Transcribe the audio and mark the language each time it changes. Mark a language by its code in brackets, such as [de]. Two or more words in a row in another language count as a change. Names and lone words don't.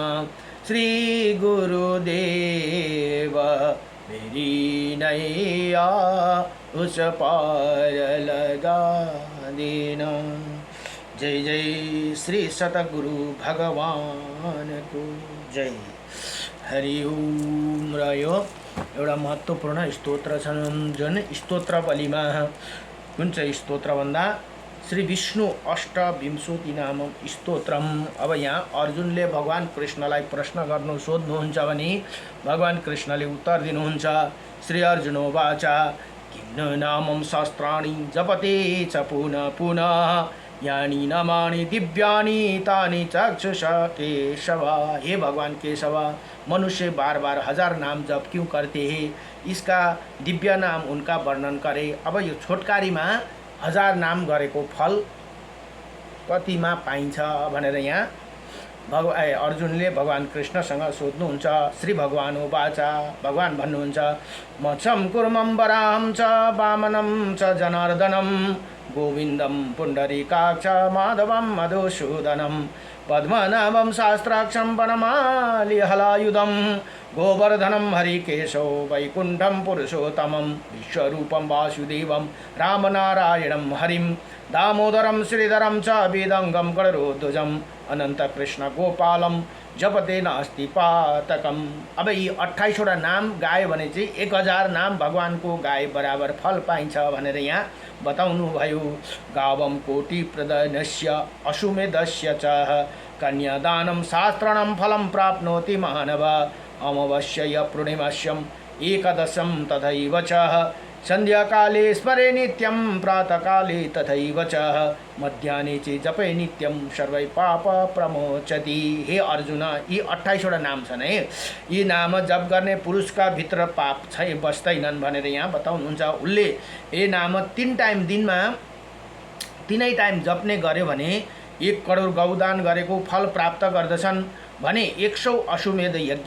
[hi] श्री गुरुदेव मेरी नैया उस पार लगा देना। जय जय श्री सतगुरु भगवान को जय। [sa] हरि ओम। [ne] र यो एउटा महत्त्वपूर्ण स्तोत्र छन् जुन स्तोत्रवलीमा कुन चाहिँ स्तोत्र भन्दा श्री विष्णु अष्टविंशति नामक स्तोत्रम। अब यहाँ अर्जुनले भगवान कृष्णलाई प्रश्न गर्नु सोध्नुहुन्छ भने भगवान कृष्णले उत्तर दिनुहुन्छ। [sa] श्री अर्जुनोवाच किन्न नामं शास्त्राणि जपते च पुनः पुनः यानि नामानि दिव्यानि तानि चक्षुष केशव। [hi] हे भगवान केशव, मनुष्य बार बार 1000 नाम जप क्यों करते हैं? इसका दिव्य नाम उनका वर्णन करे। [ne] अब यो छोटकारीमा 1000 नाम गरेको फल कतिमा पाइन्छ भनेर यहाँ अर्जुनले भगवान कृष्णसँग सोध्नुहुन्छ। [sa] श्री भगवानुवाच, [ne] भगवान भन्नुहुन्छ [sa] मत्सं कुर्मं वराहं च वामनं च जनार्दनं गोविन्दं पुण्डरीकाक्ष माधवं मधुसूदनं पद्मनाभं शास्त्राक्षं वनमालि हलायुधं गोवर्धनं हरिकेशो वैकुण्ठं पुरुषोत्तमं विश्वरूपं वासुदेवं रामनारायणं हरिं दामोदरं श्रीधरं च वेदङ्गं गणरोध्वजं अनंत कृष्ण गोपालम जपते नास्ति पातकम। [ne] अब यी 28वटा नाम गायो भने चाहिँ 1000 नाम भगवानको गाए बराबर फल पाइन्छ भनेर यहाँ बताउनु भयो। [sa] गावम कोटि प्रदनस्य अश्वमेधस्य च कन्यादानं शास्त्रणं फलं प्राप्नोति मानव अमावस्या पूर्णिमास्यं एकदशं तथैव च संध्याकाले स्मरे नित्यं प्रातःकाले तथैव च मध्याह्ने च जपे नित्यं सर्वै पाप प्रमोचति। [ne] हे अर्जुन, यी 28वटा नाम छन् है। यी नाम जप गर्ने पुरुषका भित्र पाप बस्दैनन् भनेर यहाँ बताउनुहुन्छ। उसले यी नाम 3 टाइम दिनमा 3 टाइम जप्ने गर्यो भने 1 करोड गौदान गरेको फल प्राप्त गर्दछन् भने 100 अश्वमेध यज्ञ।